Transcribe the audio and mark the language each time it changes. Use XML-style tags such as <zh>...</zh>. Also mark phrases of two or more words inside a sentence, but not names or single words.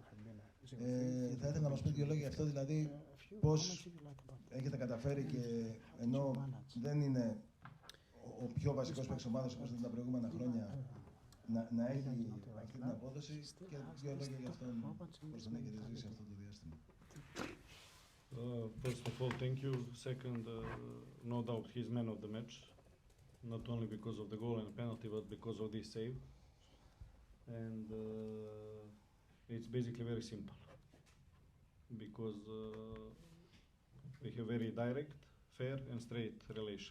<el>Θα ήθελα να μας πείτε 2 λόγια γι' αυτό, δηλαδή πώς έχετε καταφέρει και ενώ δεν είναι ο πιο βασικός παίκτης ομάδας όπως ήταν τα προηγούμενα χρόνια να έχει αυτή την απόδοση και 2 λόγια για αυτόν πώς τον έχετε ζήσει αυτό το διάστημα.</el> <en>First of all, thank you. Second, no doubt he's man of the match, not only because of the goal and penalty, but because of this save. And it's basically very simple, because we have very direct, fair and straight relation.</en>